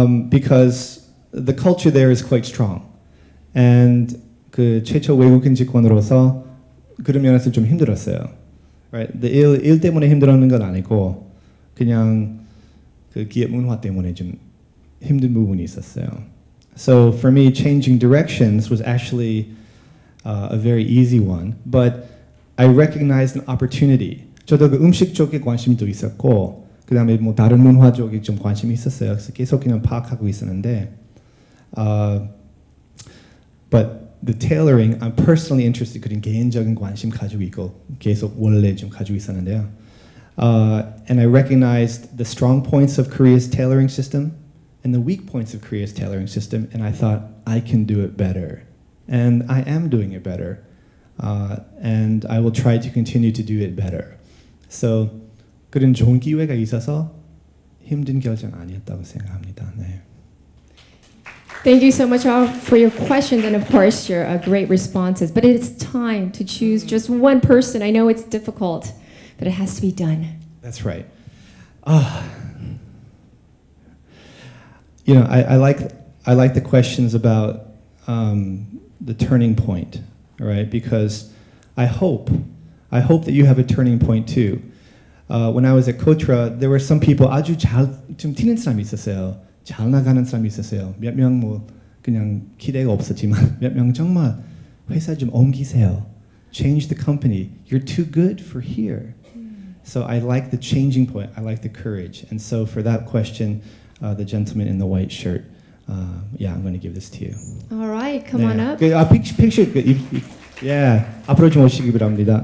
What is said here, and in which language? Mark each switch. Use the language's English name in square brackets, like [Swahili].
[English] Because the culture there is quite strong, and [Korean] 그 최초 외국인 직원으로서 그런 면에서 좀 힘들었어요. [English] Right? [Korean] 일 때문에 힘들었는 건 아니고 그냥 그 기업 문화 때문에 좀 힘든 부분이 있었어요. [English] So for me, changing directions was actually a very easy one, but I recognized an opportunity. [Korean] 저도 그 음식 쪽에 관심도 있었고, 그 다음에 뭐 다른 문화 쪽에 좀 관심이 있었어요. 그래서 계속 그냥 파악하고 있었는데, [English] but the tailoring, I'm personally interested. [Korean] 그런 개인적인 관심 가지고 있고 계속 원래 좀 가지고 있었는데요. [English] And I recognized the strong points of Korea's tailoring system and the weak points of Korea's tailoring system, and I thought I can do it better, and I am doing it better, and I will try to continue to do it better. So [Korean] 그런 좋은 기회가 있어서 힘든 결정 아니었다고 생각합니다. 네. [English] Thank you so much all for your questions and of course your great responses. But it's time to choose just one person. I know it's difficult, but it has to be done. That's right. You know, I like the questions about the turning point, all right? Because I hope that you have a turning point too. When I was at Kotra, there were some people [Korean] 아주 좀 튀는 사람이 있었어요. 잘 나가는 사람이 있었어요. 몇 명 뭐 그냥 기대가 없었지만 몇 명 정말 회사 좀 옮기세요. [English] Change the company. You're too good for here. So I like the changing point. I like the courage. And so for that question, the gentleman in the white shirt, yeah, I'm going to give this to you. All right, come on up. Picture. [Korean] Yeah, 앞으로 좀 오시기 바랍니다.